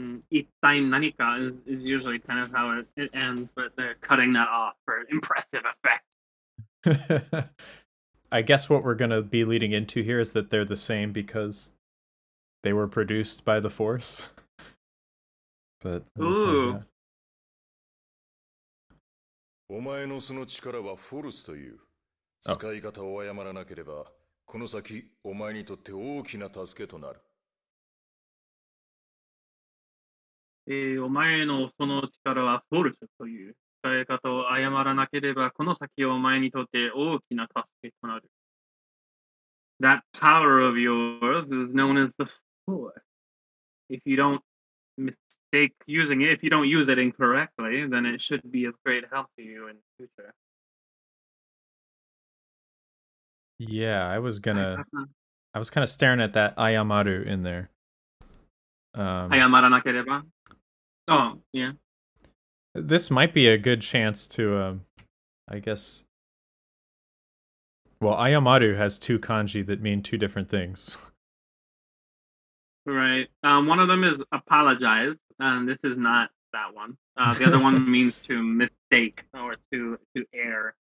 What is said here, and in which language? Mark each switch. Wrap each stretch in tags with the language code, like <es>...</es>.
<ja>一体何か</ja> <en>is usually kind of how it ends, but they're cutting that off for impressive effect. I guess what we're going to be leading into here is that they're the same because they were produced by the Force. But we'll Ooh. find out.</en> <ja>お前のその力はフォルスという。あ使い方を誤らなければ、この先お前にとって大きな助けとなる。お前のその力はフォルスという使い方を誤らなければ、この先お前にとって大きな助けとなる。</ja> <en>That power of yours is known as the Force. If you don't mistake using it, if you don't use it incorrectly, then it should be of great help to you in the future. Yeah, I was kind of staring at that Ayamaru in there.</en> <ja>誤らなければ</ja> <en>Oh, yeah. This might be a good chance to, I guess. Well, Ayamaru has two kanji that mean two different things. Right. One of them is apologize, and this is not that one. The other one means to mistake or to err.</en>